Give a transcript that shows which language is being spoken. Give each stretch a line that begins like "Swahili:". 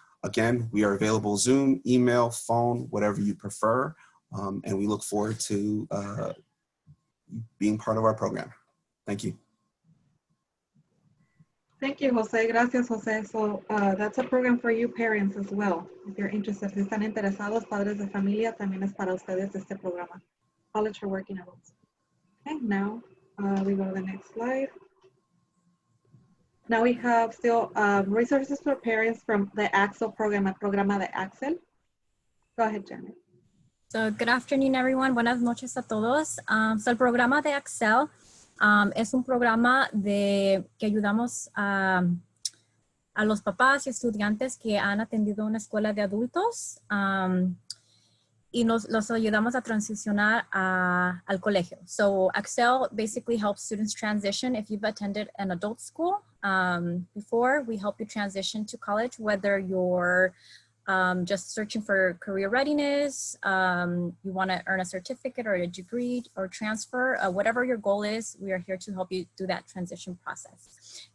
English: Again, we are available Zoom, email, phone, whatever you prefer. And we look forward to being part of our program. Thank you. Thank you, Jose.
Spanish: Gracias, Jose.
English: So that's a program for you parents as well. If you're interested,
Spanish: si están interesados, padres de familia, también es para ustedes este programa.
English: College for Working Adults. Okay, now we go to the next slide. Now we have still resources for parents from the Axel program,
Spanish: el programa de Axel.
English: Go ahead, Janet. So good afternoon, everyone.
Spanish: Buenas noches a todos. So el programa de Axel es un programa que ayudamos a los papás y estudiantes que han atendido una escuela de adultos y los ayudamos a transicionar al colegio.
English: So Axel basically helps students transition. If you've attended an adult school before, we help you transition to college, whether you're just searching for career readiness, you want to earn a certificate or a degree or transfer, whatever your goal is, we are here to help you do that transition process.